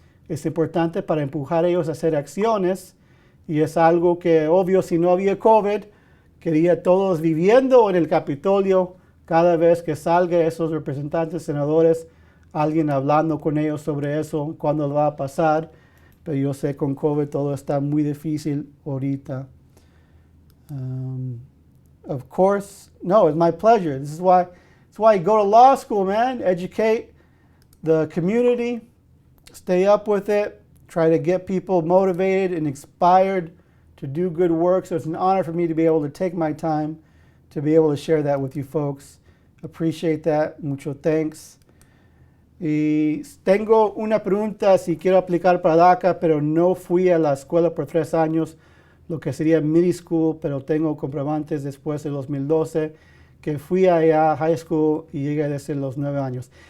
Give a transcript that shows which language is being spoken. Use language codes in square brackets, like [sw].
[es] Es importante para empujar a ellos a hacer acciones y es algo que, obvio, si no había COVID, quería todos viviendo en el Capitolio cada vez que salga esos representantes, senadores, alguien hablando con ellos sobre eso, cuándo va a pasar. Pero yo sé con COVID todo está muy difícil ahorita. [en] Of course, no, it's my pleasure. This is why you go to law school, man. Educate the community, stay up with it, try to get people motivated and inspired to do good work. So it's an honor for me to be able to take my time to be able to share that with you folks. Appreciate that. Mucho thanks. [es] Y tengo una pregunta si quiero aplicar para DACA, pero no fui a la escuela por 3 años, lo que sería middle school, pero tengo comprobantes después de 2012 que fui allá a high school y llegué desde los 9 años.